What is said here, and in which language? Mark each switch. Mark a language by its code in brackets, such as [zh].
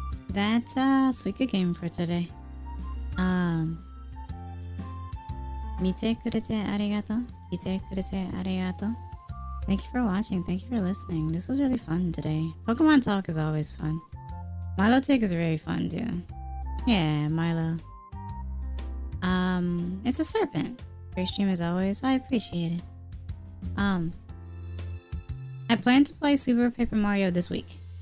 [en] That's a SUIKA game for today. [ja] 見てくれてありがとう。来てくれてありがとう。 [en] Thank you for watching. Thank you for listening. This was really fun today. Pokemon talk is always fun. Milo Tick is very fun too. Yeah, Milo. It's a serpent. Great stream as always. I appreciate it. I plan to play Super Paper Mario this week.